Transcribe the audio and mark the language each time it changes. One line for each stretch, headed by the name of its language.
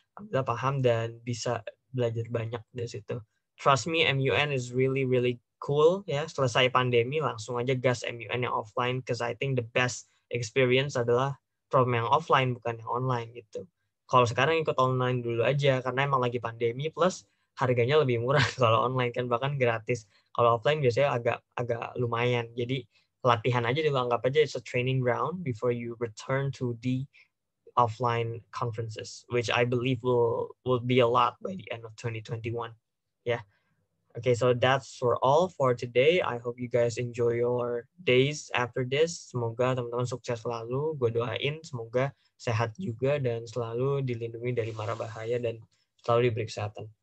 Indonesian: Alhamdulillah paham dan bisa belajar banyak dari situ.
English: Trust me, MUN is really, really cool ya.
Indonesian: Selesai pandemi langsung aja gas MUN yang offline,
English: because I think the best experience
Indonesian: adalah from yang offline bukan yang online gitu. Kalau sekarang ikut online dulu aja karena emang lagi pandemi, plus harganya lebih murah kalau online kan, bahkan gratis. Kalau offline biasanya agak lumayan. Jadi latihan aja dulu, anggap aja
English: it's a training ground before you return to the offline conferences, which I believe will be a lot by the end of 2021. Yeah. Okay, so that's for all for today. I hope you guys enjoy your days after this.
Indonesian: Semoga teman-teman sukses selalu. Gue doain semoga sehat juga dan selalu dilindungi dari mara bahaya dan selalu diberi kesehatan.